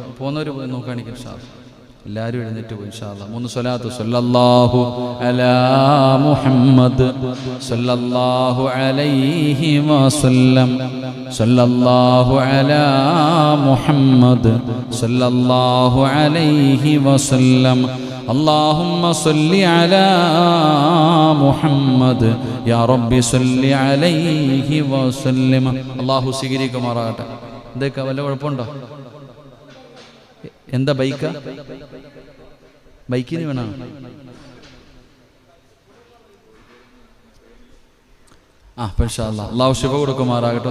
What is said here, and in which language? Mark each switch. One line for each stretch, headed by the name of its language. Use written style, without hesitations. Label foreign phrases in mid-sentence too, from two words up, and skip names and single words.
Malayalam: പോകുന്നവർ പോയി നോക്കുകയാണെങ്കിൽ
Arabic: إن شاء الله
Malayalam: എല്ലാവരും എഴുന്നേറ്റ് പോയി
Arabic: إن شاء الله.
Malayalam: 3 സ്വലാത്ത്.
Arabic: صلى الله على محمد صلى الله عليه وسلم. صلى الله على محمد صلى الله عليه وسلم. اللهم صل على محمد يا رب صل عليه وسلم.
Malayalam: അല്ലാഹു സ്വീകരിക്കുമാറാകട്ടെ. എന്തൊക്കെ വല്ല കുഴപ്പമുണ്ടോ? എന്താ ബൈക്കാ? ബൈക്കിന് വേണോ?
Arabic: إن شاء الله
Malayalam: അല്ലാഹു ശിഫ കൊടുക്കുമാറാകട്ടെ.